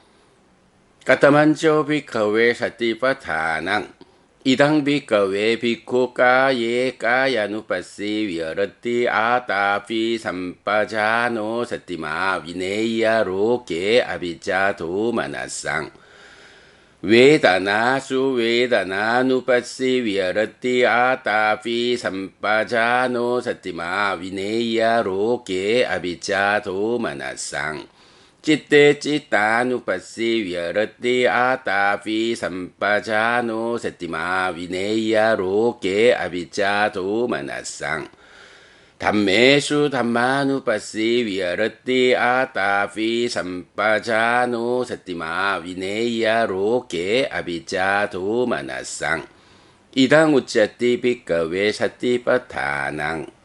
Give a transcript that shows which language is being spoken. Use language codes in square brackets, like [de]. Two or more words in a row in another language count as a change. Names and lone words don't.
[pi] 까타만저 비카웨 사티파타낭 이당 비카웨 비쿠까예 까야누파시 위어러티 아타피 삼파자노 사티마 위네이야로케 아비자도 마나상 웨다나수 웨다나누파시 위어러티 아타피 삼파자노 사티마 위네이야로케 아비자도 마나상 citte cittanupassī viharati ātāpi sampajāno settimā vineya roke avijjato manassang 담메수 담마누파시 위하러티 아타피 삼파자노 세티마 위네야 로케 아비자도 마나상 이당 우짜띠 비까웨 사티파타낭.